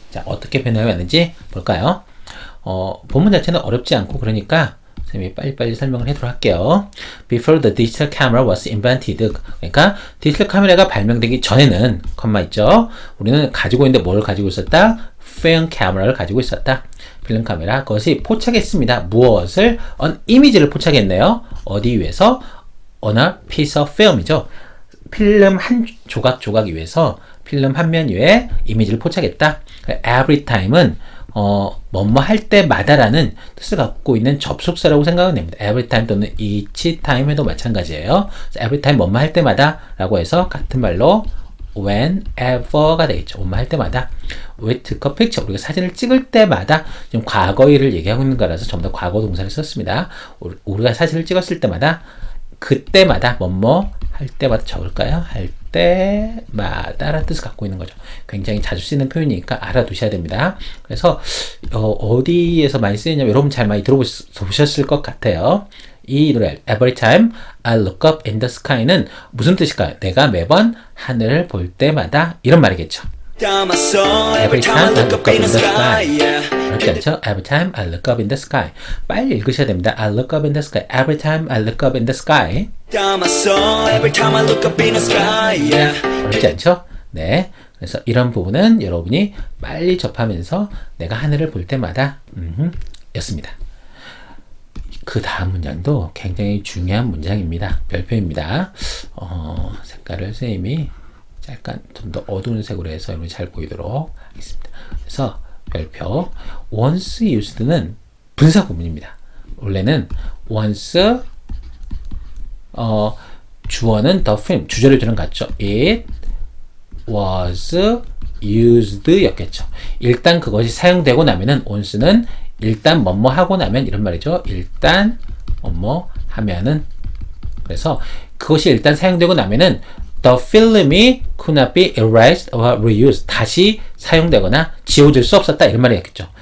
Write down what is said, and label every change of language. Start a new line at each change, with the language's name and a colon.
Korean: 자, 어떻게 변화했는지 볼까요? 본문 자체는 어렵지 않고 그러니까 선생님이 빨리빨리 설명을 해도록 할게요.
English: Before the digital camera was invented.
Korean: 그러니까 디지털 카메라가 발명되기 전에는 컴마 있죠. 우리는 가지고 있는데 뭘 가지고 있었다? film camera를 가지고 있었다. 필름 카메라. 그것이 포착했습니다. 무엇을? 이미지를 포착했네요. 어디 위해서?
English: On a piece of film이죠.
Korean: 필름 한 조각 위에서 필름 한 면 위에 이미지를 포착했다. Every time은 뭐뭐 할 때마다라는 뜻을 갖고 있는 접속사라고 생각하면 됩니다. Every time 또는 each time에도 마찬가지예요. Every time 뭐뭐 할 때마다 라고 해서 같은 말로 whenever가 되겠죠. 뭐뭐 할 때마다.
English: We took a picture.
Korean: 우리가 사진을 찍을 때마다 지금 과거일을 얘기하고 있는 거라서 전부 다 과거 동사를 썼습니다. 우리가 사진을 찍었을 때마다 그때마다 뭐뭐 할 때마다 적을까요? 할 때마다라는 뜻을 갖고 있는 거죠. 굉장히 자주 쓰이는 표현이니까 알아두셔야 됩니다. 그래서 어디에서 많이 쓰이냐면 여러분 잘 많이 들어보셨을 것 같아요. 이 노래
English: Every time I look up in the sky
Korean: 는 무슨 뜻일까요? 내가 매번 하늘을 볼 때마다 이런 말이겠죠.
English: Every time I look up in the sky.
Korean: 그렇지 않죠?
English: Every time I look up in the sky.
Korean: 빨리 읽으셔야 됩니다.
English: I look up in the sky. Every time I look up in the sky. Every time I look up in the sky.
Korean: 그렇지 않죠? 네. 그래서 이런 부분은 여러분이 빨리 접하면서 내가 하늘을 볼 때마다 였습니다. 그 다음 문장도 굉장히 중요한 문장입니다. 별표입니다. 색깔을 선생님이 약간 좀 더 어두운 색으로 해서 여러분이 잘 보이도록 하겠습니다. 그래서 별표 once used는 분사 구문입니다. 원래는 once 주어는 the film 주절의 주는 같죠.
English: It was used 였겠죠.
Korean: 일단 그것이 사용되고 나면은 once는 일단 뭐뭐 하고 나면 이런 말이죠. 일단 뭐뭐 하면은 그래서 그것이 일단 사용되고 나면은
English: the film이 could not be erased or reused.
Korean: 다시 사용되거나 지워질 수 없었다. 이런 말이겠죠.